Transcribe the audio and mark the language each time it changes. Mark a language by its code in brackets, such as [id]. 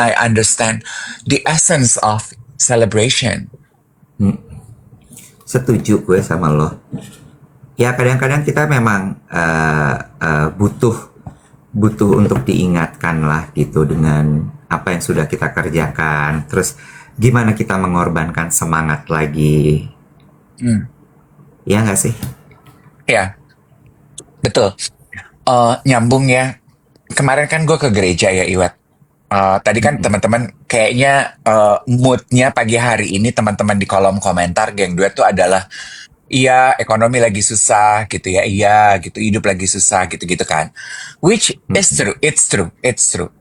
[en] I understand the essence of celebration. [id] Setuju gue sama lo. Ya kadang-kadang kita memang butuh untuk diingatkan lah gitu dengan apa yang sudah kita kerjakan. Terus gimana kita mengorbankan semangat lagi. Ya nggak sih? Ya, betul. Nyambung ya. Kemarin kan gue ke gereja ya, Iwat. Tadi kan teman-teman kayaknya moodnya pagi hari ini teman-teman di kolom komentar geng duet tuh adalah iya ekonomi lagi susah gitu ya, iya gitu hidup lagi susah gitu-gitu kan. [en] Which is true, it's true, it's true.